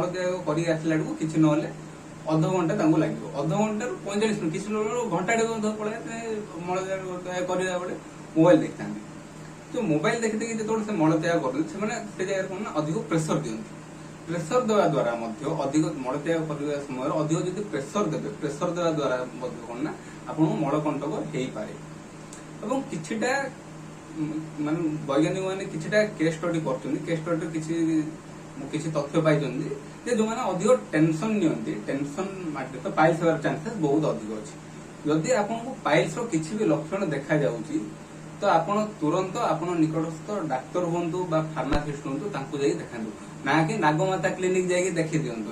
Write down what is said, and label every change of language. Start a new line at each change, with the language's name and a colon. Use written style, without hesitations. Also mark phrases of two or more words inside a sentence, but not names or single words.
Odia: ତ୍ୟାଗ କରି ଆସଲାଡୁ କିଛି ନ ହେଲେ ଅଧ ଘଣ୍ଟା ତାଙ୍କୁ ଲାଗିବ ଅଧ ଘଣ୍ଟା 45 ମିନିଟ କିଛି ଲୋକ ଘଣ୍ଟା ଦେଢ଼ ପଳେ ମଳ ତ୍ୟାଗ କରିବା ବେଳେ ମୋବାଇଲ ଦେଖନ୍ତି ତ ମୋବାଇଲ ଦେଖି ଦେଖି ଯେତେବେଳେ ସେ ମଳ ତ୍ୟାଗ କରନ୍ତି ସେ ମାନେ ସେ ଜାଗା କ'ଣ ନା ଅଧିକ ପ୍ରେସର ଦିଅନ୍ତି ପ୍ରେସର ଦେବା ଦ୍ୱାରା ମଧ୍ୟ ଅଧିକ ମଳ ତ୍ୟାଗ କରିବା ସମୟ ଅଧିକ ଯଦି ପ୍ରେସର ଦେବେ ପ୍ରେସର ଦେବା ଦ୍ୱାରା ମଧ୍ୟ କ'ଣ ନା ଆପଣ ମଳ କଣ୍ଟକ ହୋଇ ପାରେ ଏବଂ କିଛିଟା ମାନେ ବୈଜ୍ଞାନିକ ମାନେ କିଛିଟା
English: case study
Odia: କରିଛନ୍ତି
English: case study
Odia: କିଛି ତଥ୍ୟ ପାଇଛନ୍ତି ଯେ ଯୋ ମାନେ ଅଧିକ ଟେନସନ ନିଅନ୍ତି ଟେନସନ ମାଟେ ତ ପାଇଲ୍ସ ହେବାର ଚାନ୍ସେସ ବହୁତ ଅଧିକ ଅଛି। ଯଦି ଆପଣ କୁ ପାଇଲ୍ସ ର କିଛି ବି ଲକ୍ଷଣ ଦେଖା ଯାଉଛି ତ ଆପଣ ତୁରନ୍ତ ଆପଣ ନିକଟସ୍ଥ ଡାକ୍ତର ହୁଅନ୍ତୁ ବା ଫାର୍ମାସିଷ୍ଟ ହୁଅନ୍ତୁ ତାଙ୍କୁ ଯାଇ ଦେଖାନ୍ତୁ ନା କି ନାଗମାତା କ୍ଲିନିକ ଯାଇ ଦେଖି ଦିଅନ୍ତୁ।